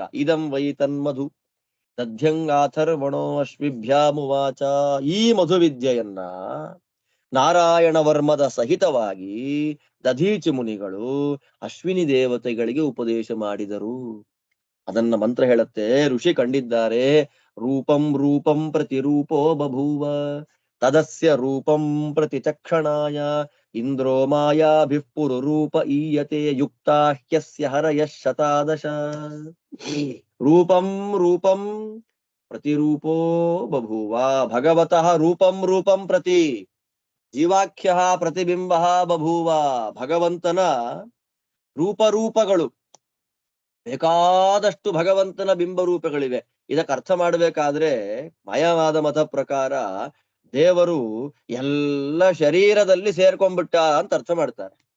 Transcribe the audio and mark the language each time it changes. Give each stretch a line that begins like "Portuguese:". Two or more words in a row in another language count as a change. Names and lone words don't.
Sanskrit: ಇದಂ ವೈ ತನ್ಮಧು ದಧ್ಯಂಗಾಥರ್ವಣೋ ಅಶ್ವಿಭ್ಯಾಮುವಾಚ.
Kannada: ಈ ಮಧುವಿದ್ಯೆಯನ್ನ ನಾರಾಯಣ ವರ್ಮದ ಸಹಿತವಾಗಿ ದಧೀಚಿ ಮುನಿಗಳು ಅಶ್ವಿನಿ ದೇವತೆಗಳಿಗೆ ಉಪದೇಶ ಮಾಡಿದರು. ಅದನ್ನ ಮಂತ್ರ ಹೇಳುತ್ತೆ. ಋಷಿ ಕಂಡಿದ್ದಾರೆ.
Sanskrit: ರೂಪಂ ರೂಪಂ ಪ್ರತಿರೂಪೋ ಬಭೂವ ತದಸ್ಯ ರೂಪಂ ಪ್ರತಿ ಚಕ್ಷಣಾಯ ಇಂದ್ರೋ ಮಾಯಾಭಿಃ ಪುರುರೂಪ ಈಯತೆ ಯುಕ್ತಾ ಹ್ಯಸ್ಯ ಹರಯಃ ಶತಾದಶ. ರೂಪಂ ರೂಪಂ ಪ್ರತಿರೂಪೋ ಬಭೂವ. ಭಗವತಃ ರೂಪಂ ರೂಪಂ ಪ್ರತಿ ಜೀವಾಖ್ಯ ಪ್ರತಿಬಿಂಬ ಬಭೂವ.
Kannada: ಭಗವಂತನ ರೂಪಗಳು ಬೇಕಾದಷ್ಟು ಭಗವಂತನ ಬಿಂಬರೂಪಗಳಿವೆ. ಇದಕ್ಕೆ ಅರ್ಥ ಮಾಡಬೇಕಾದ್ರೆ ಮಾಯಾವಾದ ಮತ ಪ್ರಕಾರ ದೇವರು ಎಲ್ಲ ಶರೀರದಲ್ಲಿ ಸೇರ್ಕೊಂಡ್ಬಿಟ್ಟ ಅಂತ ಅರ್ಥ ಮಾಡ್ತಾರೆ.